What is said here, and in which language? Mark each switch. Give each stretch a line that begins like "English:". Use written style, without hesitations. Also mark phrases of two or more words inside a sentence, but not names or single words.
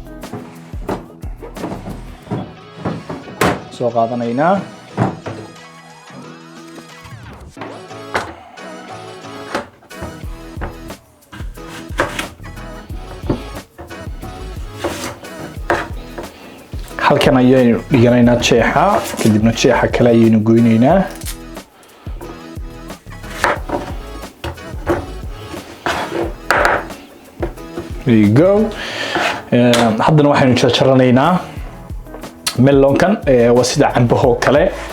Somali: soo qaadanaynaa halkan ayaynu dhiganaynaa jeexa kadibna jeexa kale ayaynu goynaynaa
English: there you go
Somali: haddana waxaynu jarjaranaynaa melonkan waa sida cambaho kale